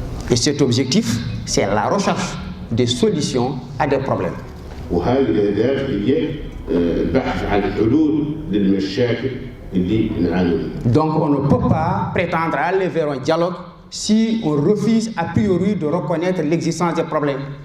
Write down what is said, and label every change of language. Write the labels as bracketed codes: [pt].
[fr] Et cet objectif, c'est la recherche des solutions à des problèmes. [ar] وهذه الأهداف هي البحث عن حلول للمشاكل اللي نعاني منها. [fr] Donc on ne peut pas prétendre aller vers un dialogue si on refuse a priori de reconnaître l'existence des problèmes.